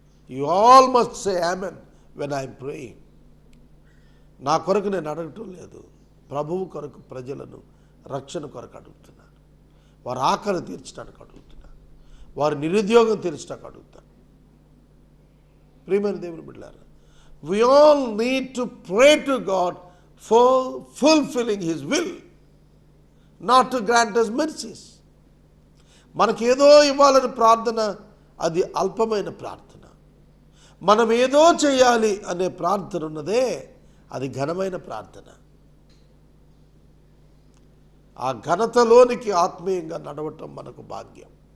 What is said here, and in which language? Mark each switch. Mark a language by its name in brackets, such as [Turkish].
[English] You all must say amen when I'm praying. [Telugu] నా కొరకు నేను అడగటం లేదు, ప్రభువు కొరకు ప్రజలను రక్షణ కొరకు అడుగుతున్నాను. వారి ఆకలి తీర్చడానికి అడుగుతున్నాను, వారి నిరుద్యోగం తీర్చడానికి అడుగుతాను. ప్రియమైన దేవుని బిడ్డలారా, [English] we all need to pray to God for fulfilling His will, not to grant us mercies. [Telugu] మనకేదో ఇవ్వాలని ప్రార్థన అది అల్పమైన ప్రార్థన. మనం ఏదో చేయాలి అనే ప్రార్థన ఉన్నదే అది ఘనమైన ప్రార్థన. ఆ ఘనతలోనికి ఆత్మీయంగా నడవటం మనకు భాగ్యం.